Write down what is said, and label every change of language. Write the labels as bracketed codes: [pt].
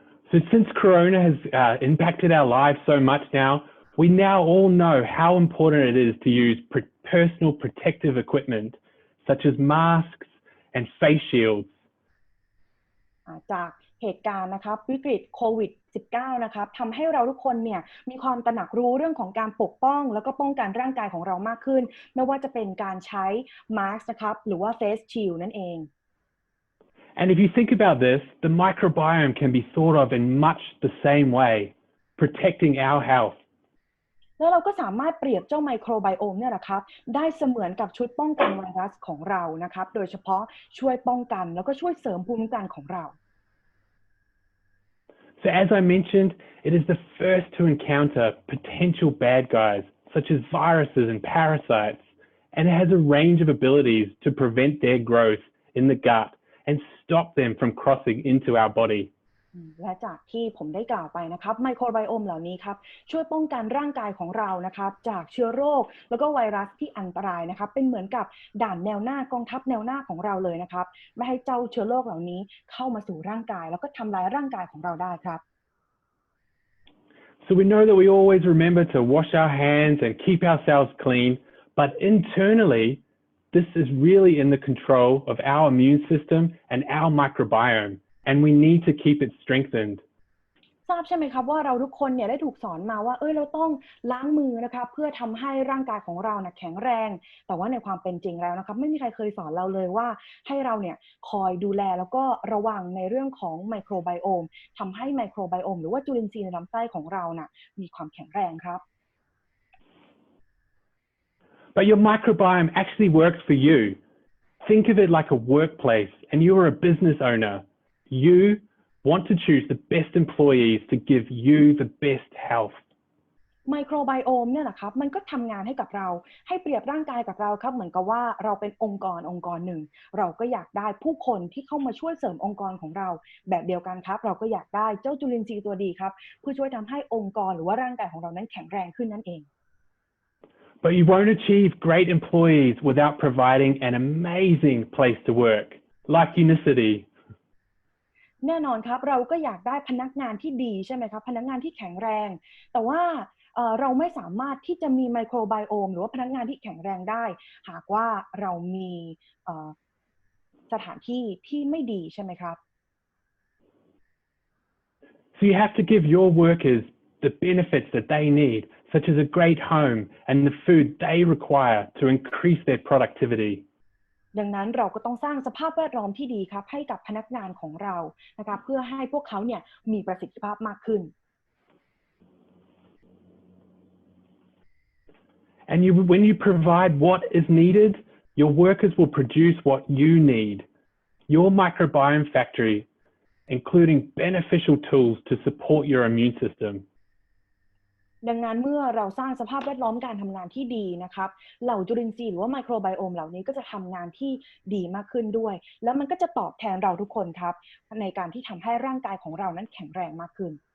[en] So since Corona has impacted our lives so much now, we now all know how important it is to use personal protective equipment such as masks and face shields. [th] จากเหตุการณ์นะครับวิกฤตโควิด -19 นะครับทำให้เราทุกคนเนี่ยมีความตระหนักรู้เรื่องของการปกป้องแล้วก็ป้องกันร่างกายของเรามากขึ้นไม่ว่าจะเป็นการใช้มาสก์นะครับหรือว่า face shield นั่นเอง [en] And if you think about this, the microbiome can be thought of in much the same way, protecting our health. [th] แล้วเราก็สามารถเปรียบเจ้าไมโครไบโอมเนี่ยแหละครับได้เสมือนกับชุดป้องกันไวรัสของเรานะครับโดยเฉพาะช่วยป้องกันแล้วก็ช่วยเสริมภูมิคุ้มกันของเรา [en] So as I mentioned, it is the first to encounter potential bad guys such as viruses and parasites, and it has a range of abilities to prevent their growth in the gut and stop them from crossing into our body. [th] และจากที่ผมได้กล่าวไปนะครับไมโครไบโอมเหล่านี้ครับช่วยป้องกันร่างกายของเรานะครับจากเชื้อโรคแล้วก็ไวรัสที่อันตรายนะครับเป็นเหมือนกับด่านแนวหน้ากองทัพแนวหน้าของเราเลยนะครับไม่ให้เจ้าเชื้อโรคเหล่านี้เข้ามาสู่ร่างกายแล้วก็ทำลายร่างกายของเราได้ครับ [en] So we know that we always remember to wash our hands and keep ourselves clean, but internally, this is really in the control of our immune system and our microbiome, and we need to keep it strengthened. [th] ทราบใช่ไหมครับว่าเราทุกคนเนี่ยได้ถูกสอนมาว่าเราต้องล้างมือนะครับเพื่อทำให้ร่างกายของเราแข็งแรงแต่ว่าในความเป็นจริงแล้วนะครับไม่มีใครเคยสอนเราเลยว่าให้เราเนี่ยคอยดูแลแล้วก็ระวังในเรื่องของไมโครไบโอมทำให้ไมโครไบโอมหรือว่าจุลินทรีย์ในลำไส้ของเรามีความแข็งแรงครับ [en] But your microbiome actually works for you. Think of it like a workplace, and you are a business owner. You want to choose the best employees to give you the best health. [th] ไมโครไบโอมเนี่ยนะครับมันก็ทำงานให้กับเราให้เปรียบร่างกายกับเราครับเหมือนกับว่าเราเป็นองค์กรหนึ่งเราก็อยากได้ผู้คนที่เข้ามาช่วยเสริมองค์กรของเราแบบเดียวกันครับเราก็อยากได้เจ้าจุลินทรีย์ตัวดีครับเพื่อช่วยทำให้องค์กรหรือว่าร่างกายของเรานั้นแข็งแรงขึ้นนั่นเอง [en] But you won't achieve great employees without providing an amazing place to work, like Unicity. [th] แน่นอนครับเราก็อยากได้พนักงานที่ดีใช่ไหมครับพนักงานที่แข็งแรงแต่ว่าเราไม่สามารถที่จะมีไมโครไบโอมหรือว่าพนักงานที่แข็งแรงได้หากว่าเรามีสถานที่ที่ไม่ดีใช่ไหมครับ [en] So you have to give your workers the benefits that they need, such as a great home and the food they require to increase their productivity. [th] ดังนั้นเราก็ต้องสร้างสภาพแวดล้อมที่ดีครับให้กับพนักงานของเรานะครับเพื่อให้พวกเขาเนี่ยมีประสิทธิภาพมากขึ้น [en] And when you provide what is needed, your workers will produce what you need. Your microbiome factory, including beneficial tools to support your immune system. [th] ดังนั้นเมื่อเราสร้างสภาพแวดล้อมการทำงานที่ดีนะครับเหล่าจุลินทรีย์หรือว่าไมโครไบโอมเหล่านี้ก็จะทำงานที่ดีมากขึ้นด้วยแล้วมันก็จะตอบแทนเราทุกคนครับในการที่ทำให้ร่างกายของเรานั้นแข็งแรงมากขึ้น